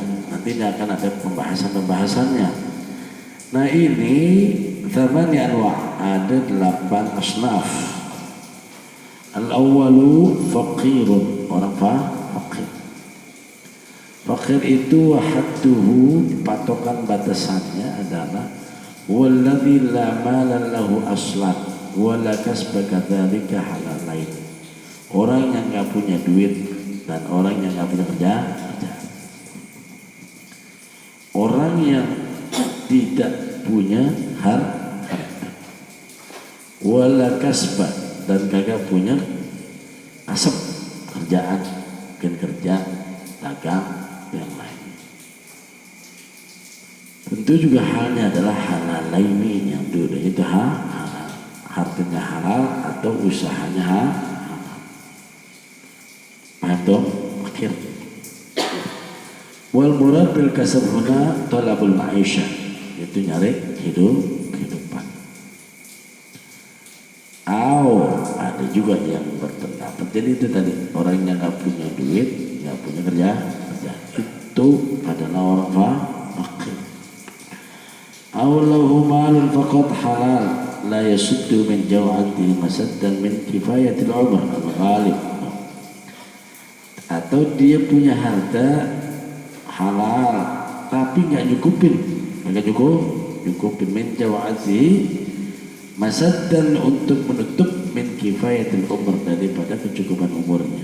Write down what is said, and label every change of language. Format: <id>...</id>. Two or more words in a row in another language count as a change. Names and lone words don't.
<id>Nanti akan ada pembahasannya. Nah ini</id> <ar>ثمانية أنواع',</ar> <id>ada 8 asnaf.</id> <ar>الأول فقير,</ar> <id>orang fakir. Fakir itu</id> <ar>حده,</ar> <id>patokan batasannya adalah</id> <ar>والذي لا مال له أصلا ولا كسب كذلك حلالين.</ar> <id>Orang yang nggak punya duit dan orang yang nggak punya kerja. Orang yang tidak punya harta</id> <ar>ولا كسب</ar> <id>dan kagak punya asap kerjaan, mungkin kerja dagang yang lain. Tentu juga halnya adalah halalaini, yang dulu itu hartanya halal atau usahanya halal. Paham dong? Akhir.</id> <ar>والمراد بالكسب هنا طلب المعيشة,</ar> <id>itu nyari kehidupan. Ada juga yang berpendapat, jadi itu tadi orang yang nggak punya duit, nggak punya kerja itu adalah orang fakir.</id> <ar>له مال فقط حلال لا يسد من جوعته مسدا من كفاية العمر الغالب.</ar> <id>Atau dia punya harta halal tapi nggak nyukupin</id> <ar>من جوعته مسدا,</ar> <id>untuk menutup</id> <ar>من كفاية العمر,</ar> <id>daripada kecukupan umurnya.</id>